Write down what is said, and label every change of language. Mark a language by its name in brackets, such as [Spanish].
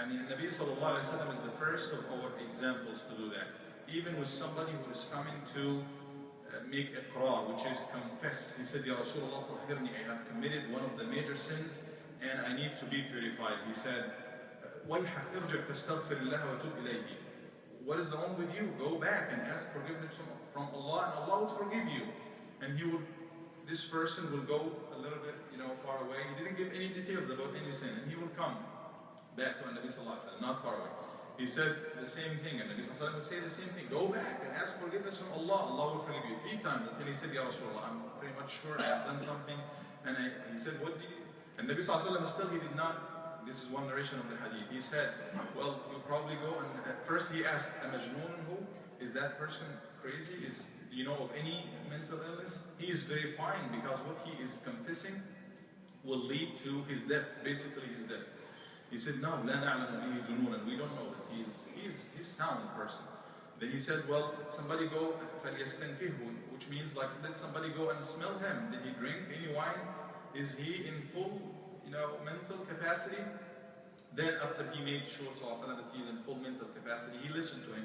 [English] Nabi sallallahu alayhi wa sallam is the first of our examples to do that. Even with somebody who is coming to make iqrar, which is confess. He said, Ya Rasulullah, tahirni, I have committed one of the major sins and I need to be purified. He said, [Arabic] وَيْحَكْ إِرْجَعْ فَاسْتَغْفِرِ اللَّهَ وَتُبْ إِلَيْهِ. [English] What is wrong with you? Go back and ask forgiveness from Allah, and Allah would forgive you. And this person will go a little bit, far away. He didn't give any details about any sin, and he will come back to Nabi sallallahu alaihi wasallam, not far away. He said the same thing, and Nabi sallallahu alaihi wasallam would say the same thing. Go back and ask forgiveness from Allah. Allah will forgive you 3 times, until he said, Ya Rasulullah, I'm pretty much sure I have done something. And he said, what did you? And Nabi sallallahu alaihi wasallam still, he did not. This is one narration of the hadith. He said, well, you probably go, and first he asked, Amajnoon, is that person crazy? Do you know of any mental illness? He is verifying, because what he is confessing will lead to his death, basically his death. He said, no, [Arabic] لا نعلم به جنونا. [English] We don't know that he's sound person. Then he said, well, somebody go فليستنكهه, which means like let somebody go and smell him. Did he drink any wine? Is he in full, mental capacity? Then after he made sure that he's in full mental capacity, he listened to him.